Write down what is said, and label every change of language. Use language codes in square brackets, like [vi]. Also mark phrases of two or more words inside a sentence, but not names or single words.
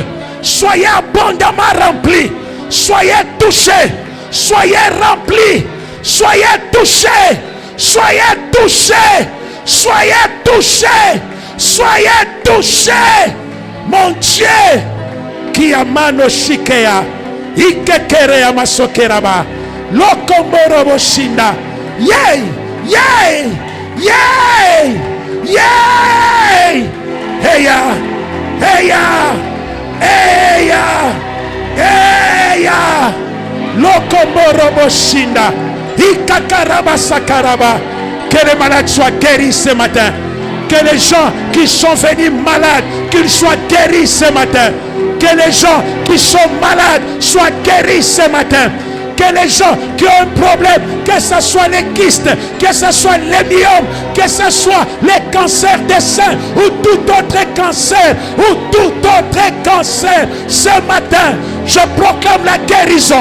[fr] Soyez abondamment remplis, soyez touchés, soyez remplis, soyez touchés, soyez touchés, soyez touchés, soyez touchés. Mon Dieu, qui a mano shikea, ikekere amasokeraba, lokomboro boshinda, yay, yay, yay, yay, heya, heya, heya, heya, lokomboro boshinda, ikakaraba sakaraba. Que les malades soient guéris ce matin. Que les gens qui sont venus malades, qu'ils soient guéris ce matin. Que les gens qui sont malades soient guéris ce matin. Que les gens qui ont un problème, que ce soit les kystes, que ce soit les myomes, que ce soit les cancers des seins ou tout autre cancer, ce matin, je proclame la guérison.